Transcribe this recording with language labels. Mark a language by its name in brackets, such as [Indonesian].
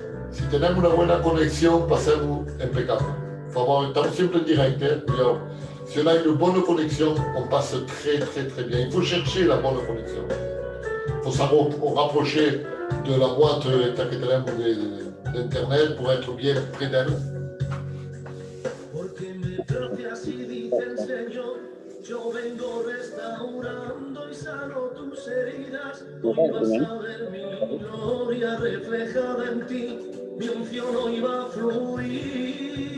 [Spanish] Si tenemos una buena conexión, pasemos impecable. Por favor, estamos siempre en directo, cuidado. [French] Si on a une bonne connexion, on passe très bien. Il faut chercher la bonne connexion. Il faut savoir rapprocher de la boîte [Spanish] que tenemos [French] d'internet pour être bien près d'elle. [Spanish] Porque me traje así, dice el Señor, yo vengo restaurando y sano tus heridas. Hoy vas a ver mi gloria reflejada en ti, mi unción hoy va a fluir.